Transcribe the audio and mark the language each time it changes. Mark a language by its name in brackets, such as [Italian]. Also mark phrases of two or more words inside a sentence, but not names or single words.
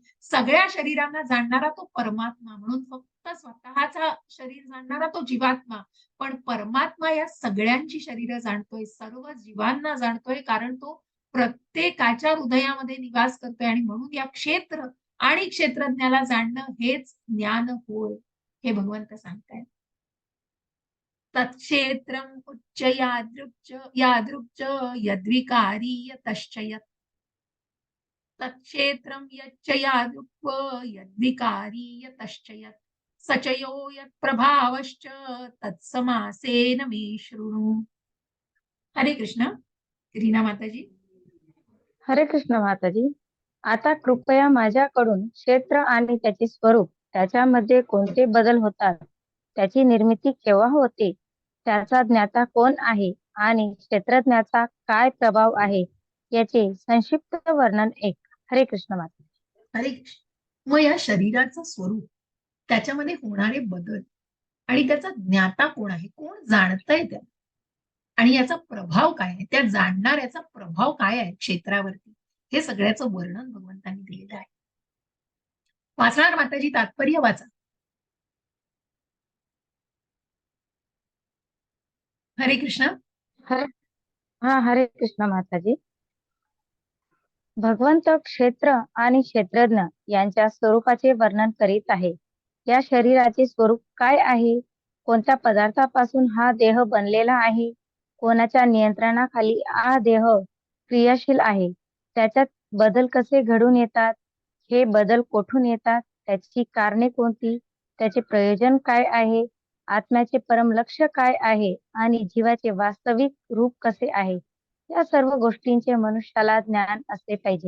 [Marathi] सगळ्या शरीरांना जाणणारा तो परमात्मा. म्हणून फक्त स्वतःचा शरीर जाणणारा तो जीवात्मा. पण परमात्मा या सगळ्यांची शरीर जाणतोय, सर्व जीवांना जाणतोय, कारण तो प्रत्येकाच्या हृदयामध्ये निवास करतोय. आणि म्हणून या क्षेत्र आणि क्षेत्रज्ञाला जाणणं हेच ज्ञान होय, हे भगवंत सांगतायत. [Sanskrit] तत्क्षेत्रम उच्च यादृक्च यद्विकारी यतश्च यत्. तत्क्षेत्रम यच्च यादृक् यद्विकारी यतश्च यत्. सचयो यत्प्रभावश्च तत्समासेन मे शृणु. [Marathi] हरे कृष्ण. रीना माताजी. हरे कृष्ण माताजी. आता कृपया माझ्याकडून क्षेत्र आणि त्याचे स्वरूप, त्याच्यामध्ये कोणते बदल होतात, त्याची निर्मिती केव्हा होते, त्याचा ज्ञाता कोण आहे आणि क्षेत्रज्ञाचा काय प्रभाव आहे याचे संक्षिप्त वर्णन एक. हरे कृष्ण माता. हरे कृष्ण. मग या शरीराचं स्वरूप, त्याच्यामध्ये होणारे बदल आणि त्याचा ज्ञाता कोण आहे, कोण जाणतंय त्या, आणि याचा प्रभाव काय आहे, त्या जाणणाऱ्याचा प्रभाव काय आहे क्षेत्रावरती, हे सगळ्याचं वर्णन भगवंतांनी दिलेलं आहे. वाचणार माताजी? तात्पर्य वाचा. हरे कृष्ण. हरे कृष्ण माताजी. भगवंत क्षेत्र आणि क्षेत्रज्ञ यांच्या स्वरूपाचे वर्णन करीत आहे. या शरीराचे स्वरूप काय आहे, कोणत्या पदार्थापासून हा देह बनलेला आहे, कोणाच्या नियंत्रणाखाली हा देह क्रियाशील आहे, त्याच्यात बदल कसे घडून येतात, हे बदल कोठून येतात, त्याची कारणे कोणती, त्याचे प्रयोजन काय आहे, आत्म्याचे परम लक्ष्य काय आहे आणि जीवाचे वास्तविक रूप कसे आहे, या सर्व गोष्टींचे मनुष्याला ज्ञान असले पाहिजे.